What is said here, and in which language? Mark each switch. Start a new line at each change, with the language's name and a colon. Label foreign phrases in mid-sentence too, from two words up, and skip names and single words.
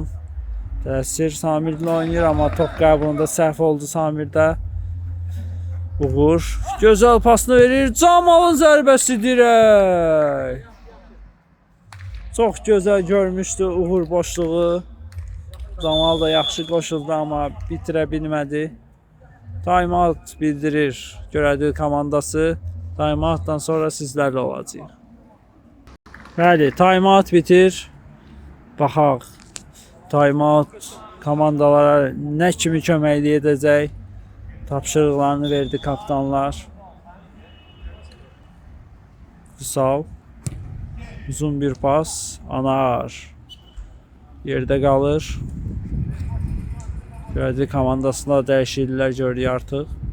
Azerbaijani: Təsir Samirlə oynayır amma top qəbulunda səhv oldu Samirdə. Uğur gözəl pasını verir. Camalın zərbəsi dirək. Çox gözəl görmüşdü Uğur boşluğu. Camal da yaxşı qoşuldu amma bitirə bilmədi. Time-out bildirir Görədi komandası. Time-outdan sonra sizlərlə olacaq. Bəli, time-out bitir. Baxaq. Time-out komandalara nə kimi köməklik edəcək? Tapşırıqlarını verdi kapitanlar. Vüsal. Uzun bir pas. Anar. Yerdə qalır. Görədi komandasında dəyişikliklər görürük artıq.